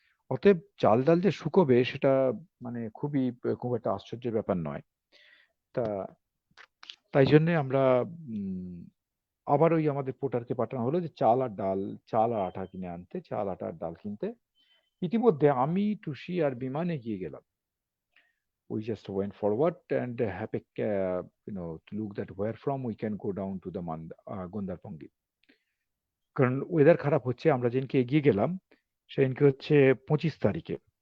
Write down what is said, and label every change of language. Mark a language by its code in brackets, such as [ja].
[bn] অতএব চাল ডাল যে শুকোবে সেটা মানে খুব একটা আশ্চর্যের ব্যাপার নয়। তা তাই জন্যে আমরা উম, আবার ওই আমাদের পোর্টারকে পাঠানো হলো যে চাল আর আটা কিনে আনতে, চাল আটা আর ডাল কিনতে। ইতিমধ্যে আমি, টুসি আর বিমান এগিয়ে গেলাম। [en] We just went forward and have a to look that where from we can go down to the Gondarpongi. [bn] কারণ ওয়েদার খারাপ হচ্ছে। আমরা যেদিনকে এগিয়ে গেলাম সেদিনকে হচ্ছে 25 তারিখে।